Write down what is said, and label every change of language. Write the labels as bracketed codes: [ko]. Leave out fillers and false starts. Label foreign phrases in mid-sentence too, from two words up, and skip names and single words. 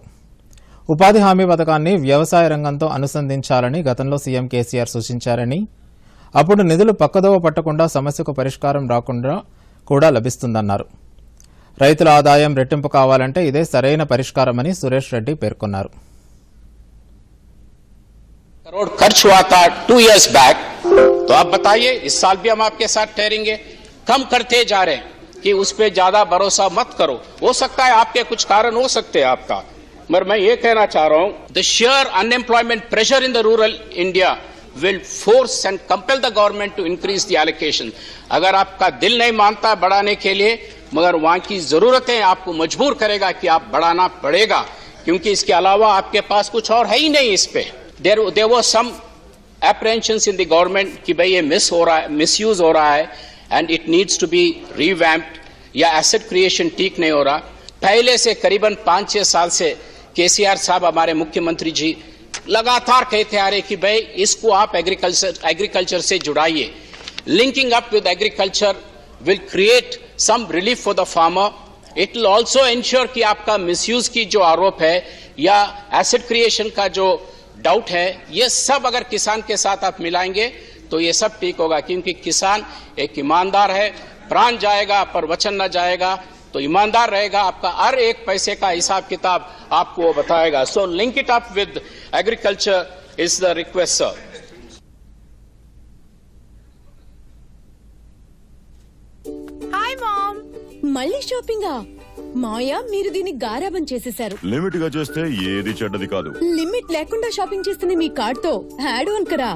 [te] ఉపాధి హామీ పథకాన్ని వ్యవసాయ రంగంతో అనుసంధించాలని గతంలో సీఎం కేసీఆర్ సూచించారని, అప్పుడు నిధులు పక్కదోవ పట్టకుండా సమస్యకు పరిష్కారం రాకుండా కూడా లభిస్తుందన్నారు. రైతుల ఆదాయం రెట్టింపు కావాలంటే ఇదే సరైన పరిష్కారమని సురేష్ రెడ్డి పేర్కొన్నారు. [hi] करोड़ खर्च हुआ था 2 [en] years back, [hi] तो आप बताइए इस साल भी हम आपके साथ ठहरेंगे. कम करते जा रहे हैं कि उस पे ज्यादा भरोसा मत करो. हो सकता है आपके कुछ कारण हो सकते हैं आपका, मगर मैं ये कहना चाह रहा हूं [en] The sheer unemployment pressure in the rural India will force and compel the government to increase the allocation. [hi] अगर आपका दिल नहीं मानता बढ़ाने के लिए, मगर वहां की जरूरतें आपको मजबूर करेगा कि आप बढ़ाना पड़ेगा, क्योंकि इसके अलावा आपके पास कुछ और है ही नहीं इस पे। [en] There was some apprehensions in the government [hi] कि भाई ये मिसयूज हो रहा है [en] and it needs to be revamped, [hi] या [en] asset creation [hi] ठीक नहीं हो रहा। पहले से करीबन 5-6 साल से केसीआर साहब हमारे मुख्यमंत्री जी लगातार कहते आ रहे कि भाई इसको आप एग्रीकल्चर से जुड़ाइए। [en] Linking up with agriculture will create some relief for the farmer. It will also ensure [hi] कि आपका मिसयूज की जो आरोप है या [en] asset creation [hi] का जो डाउट है, ये सब अगर किसान के साथ आप मिलाएंगे तो ये सब ठीक होगा, क्योंकि किसान एक ईमानदार है। प्राण जाएगा पर वचन न जाएगा, तो ईमानदार रहेगा, आपका हर एक पैसे का हिसाब किताब आपको वो बताएगा। [en] So link it up with agriculture is the request sir. Hi mom, [te] మళ్ళీ షాపింగా? మాయా, మీరు దీన్ని గారాబం చేసేశారు. లిమిట్ గా చేస్తే ఏది చెడ్డది కాదు. లిమిట్ లేకుండా షాపింగ్ చేస్తున్న మీ కార్డ్ తో [en] add on [te] కరా.